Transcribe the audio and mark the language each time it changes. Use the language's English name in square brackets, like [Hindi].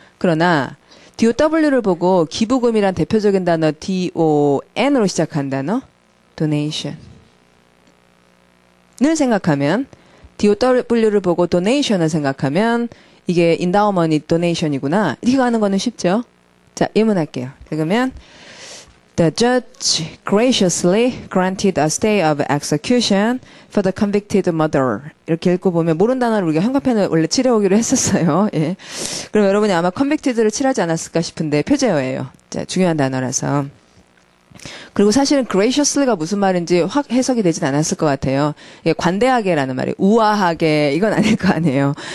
[Korean] 그러나 DOW를 보고 기부금이란 대표적인 단어 DON으로 시작한 단어 donation 을 생각하면 DOW를 보고 donation을 생각하면 이게 endowment donation이구나 이렇게 가는 거는 쉽죠. 자, 예문할게요. [English] 그러면 The judge graciously granted a stay of execution for the convicted murderer. [Korean] 이렇게 읽고 보면 모르는 단어를 우리가 형광펜을 원래 칠해오기로 했었어요. 예. 그럼 여러분이 아마 convicted를 칠하지 않았을까 싶은데 표제어예요. 자, 중요한 단어라서. 그리고 사실은 graciously가 무슨 말인지 확 해석이 되진 않았을 것 같아요. 예, 관대하게라는 말이 우아하게 이건 아닐 거 아니에요.